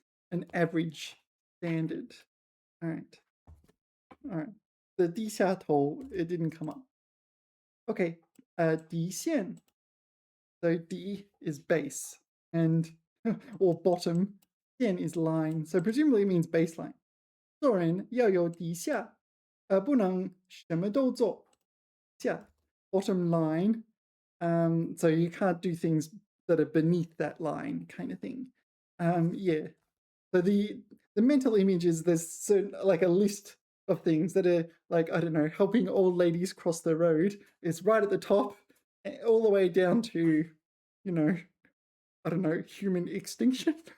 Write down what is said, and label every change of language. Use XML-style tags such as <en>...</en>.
<en>an average standard all right the 低下头 it didn't come up okay 底线 so D is base and or bottom, 线 is line, so presumably it means baseline.</en> <zh>做人要有底下，不能什么都做。</zh> <en>下 bottom line, so you can't do things that are beneath that line, kind of thing. Yeah. So the mental image is there's certain, like a list of things that are like I don't know, helping old ladies cross the road is right at the top, all the way down to, you know, I don't know, human extinction?</en>